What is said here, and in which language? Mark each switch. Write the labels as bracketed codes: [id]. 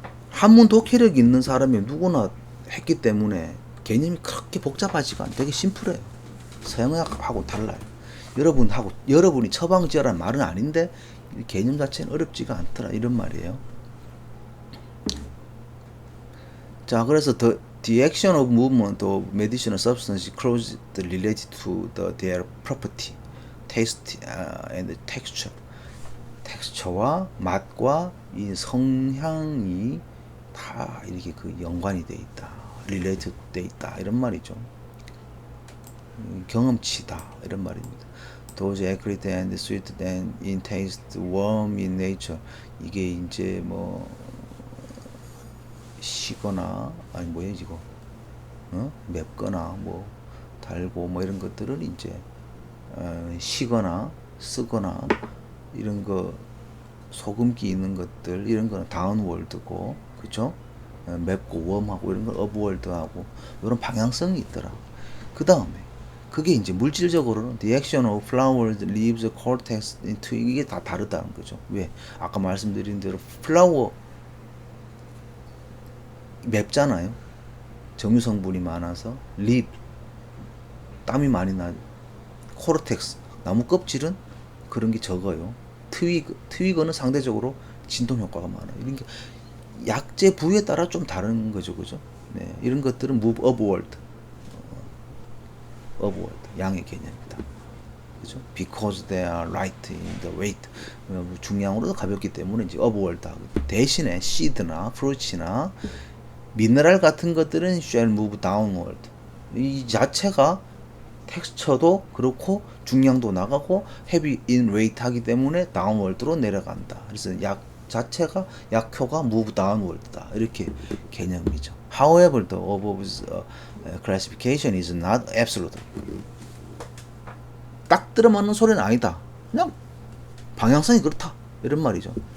[ko] 한문 독해력 있는 사람이 누구나 했기 때문에 개념이 그렇게 복잡하지가 않아요. 되게 심플해요. 서양의학하고 달라요. 여러분이 처방지어라는 말은 아닌데 개념 자체는 어렵지가 않더라 이런 말이에요. 자, 그래서 [en] the action of movement of medicinal substances closely related to their property, taste and texture. [ko] 텍스처와 맛과 이 성향이 다 이렇게 그 연관이 돼 있다, related 돼 있다 이런 말이죠. 경험치다 이런 말입니다. [en] Those acrid and sweet and in taste, warm in nature. [ko] 이게 이제 뭐 시거나 아니 뭐야 이거 맵거나 뭐 달고 뭐 이런 것들을 이제 시거나 쓰거나 이런 거 소금기 있는 것들 이런 거는 다운월드고 그죠? 맵고 웜하고 이런 건 업월드하고 이런 방향성이 있더라. 그 다음에 그게 이제 물질적으로는 [en] the action of flowers, leaves, cortex, twig [ko] 이게 다 다르다는 거죠. 왜? 아까 말씀드린 대로 플라워 맵잖아요. 정유 성분이 많아서 립 땀이 많이 나. 코르텍스 나무 껍질은 그런 게 적어요. 트위거는 상대적으로 진동 효과가 많아요. 이런 게 약재 부위에 따라 좀 다른 거죠, 그죠? 네, 이런 것들은 [en] move upward, [ko] 양의 개념이다. 그죠? [en] Because they are light in the weight. [ko] 중량으로도 가볍기 때문에 이제 upward 하고 대신에 seed나 fruits나 미네랄 같은 것들은 [en] shall move downward. [ko] 이 자체가 텍스처도 그렇고 중량도 나가고 [en] heavy in weight [ko] 하기 때문에 downward로 내려간다. 그래서 자체가 약효가 [en] move downward [ko] 다. 이렇게 개념이죠. [en] However, the above classification is not absolute. [ko] 딱 들어맞는 소리는 아니다. 그냥 방향성이 그렇다. 이런 말이죠.